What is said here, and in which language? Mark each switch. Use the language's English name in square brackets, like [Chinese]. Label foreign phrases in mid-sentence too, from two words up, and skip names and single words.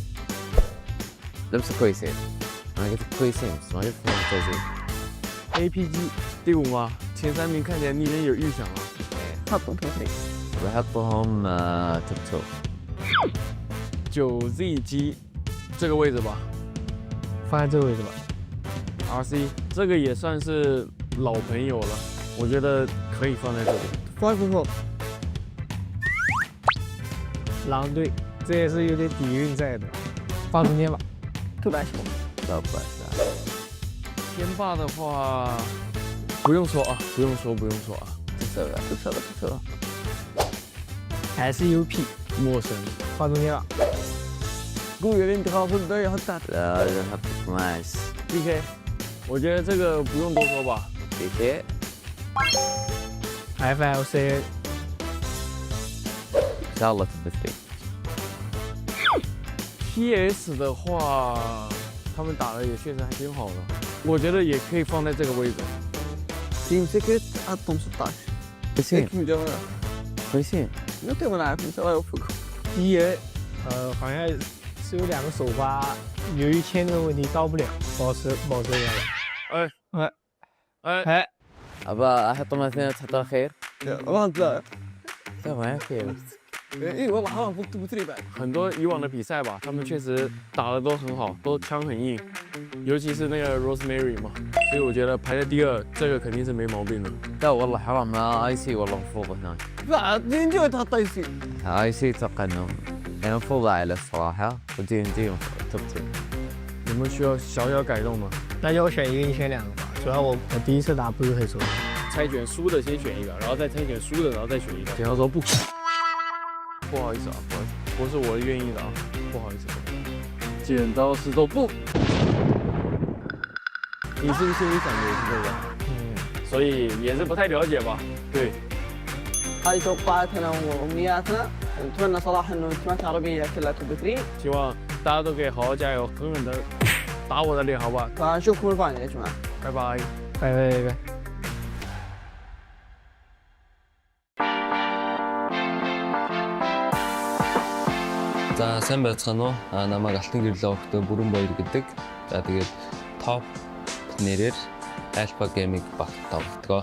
[Arabic] لمسة كويسين. أنا قلت كويسين بس ما قلت ممتازين. [Chinese] APG 第5吗？前3名看起来你已经有预想了。 [Arabic] حطهم في الفريق. بحطهم توب 2. [Chinese] 9ZG 这个位置吧，放在这个位置吧。 RC 这个也算是老朋友了，我觉得可以放在这里。 5-4. 狼队这也是有点底蕴在的，放中间吧。特别喜欢。天霸的话，不用说啊，不用说啊。不错。还是 UP 陌生，放中间吧。 [Arabic] قول انت خلاص البداية حتى. لا نحط 12. [Chinese] DK 我觉得这个不用多说吧。 DK FLC [Arabic] إن شاء الله توب 3. [Chinese] PS 的话，他们打的也确实还挺好的，我觉得也可以放在这个位置。 [Arabic] تيم سكرت حطهم 16. كثير. كويسين نقدر نلعب ان شاء الله يوفقكم [Chinese] 第一，好像是有2个首发，由于签证问题到不了，保持一下。哎， [Arabic] ابى احط مثلا تحطها خير والله لا لا ما يكفي اي والله حرام فوق توب 3 بعد [Chinese] 很多以往的比赛吧，他们确实打的都很好，都枪很硬，尤其是那个 Rosemary 嘛，所以我觉得排在第2，这个肯定是没毛病的。 [Arabic] لا والله حرام اي سي والله المفروض هناك لا دي ان جي تحط اي سي اي سي اتوقع انه يعني المفروض اعلى الصراحه ودي ان دي توب 2 [Chinese] 有没有需要小小改动吗？大家我选一个，你选2个吧。主要我第一次打不是很熟悉。猜拳输的先选一个，然后再猜拳输的，然后再选一个。然后说不好意思啊，不好意思，不是我愿意的啊，不好意思。剪刀石头布，你是不是心里想的也是这个？所以也是不太了解吧？对。 [Arabic] هذه توقعاتنا وامنياتنا نتمنى صراحه انه التيمات العربيه كلها توب 3 [Chinese] 希望大家都可以好好加油，狠狠的打我的脸，好不好？ [Arabic] فنشوفكم الفاينل يا جماعه [Chinese] 拜拜，拜拜拜拜。 [Mongolian] За сайн байцгаана уу. Намайг Алтан гэрлээ өгтөө Бүрэн Баяр гэдэг. За тэгээд топ нэрээр Alpha Gaming баг тоглодог.